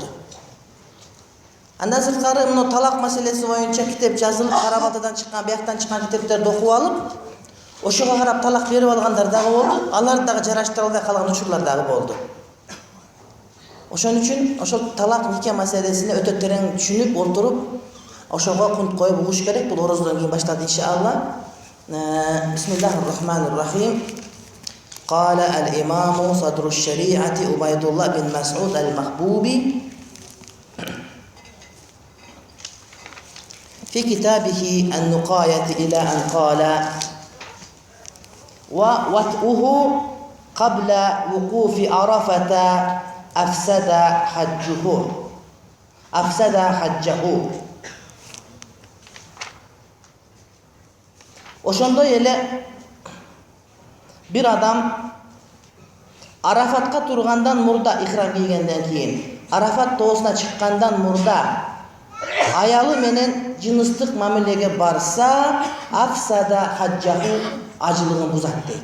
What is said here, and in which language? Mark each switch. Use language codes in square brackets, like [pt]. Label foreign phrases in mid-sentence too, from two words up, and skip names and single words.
[ky] Андан сырткары мына талак маселеси боюнча китеп жазылып, Карабатадан чыккан, бияктан чыккан китептерди окуп алып, ошого карап талак берип алгандар дагы болду, алар дагы жараштыра албай калган учурлар дагы болду. Ошон үчүн ошол талак нике маселесине өтө терең түшүнүп, олтуруп, ошого кунт коюп угуш керек. Бул орозодон кийин башталат иншалла. [ar] بسم الله الرحمن الرحيم. قال الإمام صدر الشريعة عبيد الله بن مسعود المحبوبي في كتابه النقاية إلى أن قال ووطئه قبل وقوف عرفة أفسد حجه. [ky] Ошондой эле бир адам Арафатка тургандан мурда, ихрам кийгенден кийин, Арафат тоосуна чыккандан мурда аялы менен жыныстык мамилеге барса, [ar] أفسد حجه, [ky] ажылыгын бузат дейт.